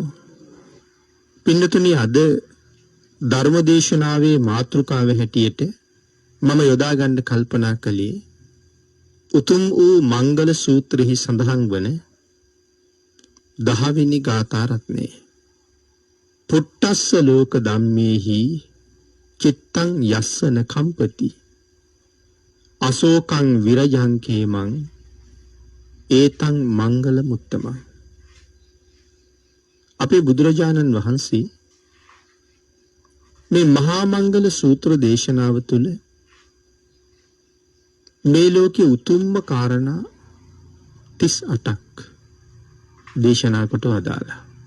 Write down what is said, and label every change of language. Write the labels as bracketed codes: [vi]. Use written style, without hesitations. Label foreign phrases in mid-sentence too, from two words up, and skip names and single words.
[si] පින්නතුනි අද ධර්මදේශනාවේ මාතෘකාව හැටියට මම යොදා ගන්න කල්පනා කළේ උතුම් වූ මංගල සූත්‍රෙහි සඳහන් වන 10 වෙනි ගාථා රත්නය. [pi] පුට්ටස්ස ලෝක ධම්මේහි චිත්තං යස්සන කම්පති අශෝකං විරජං කේමං ඒතං මංගල මුත්තමං. [si] අපේ බුදුරජාණන් වහන්සේ මේ මහා මංගල සූත්‍ර දේශනාව තුළ මේ ලෝකයේ උතුම්ම කාරණා 38ක් දේශනා කොට වදාළා.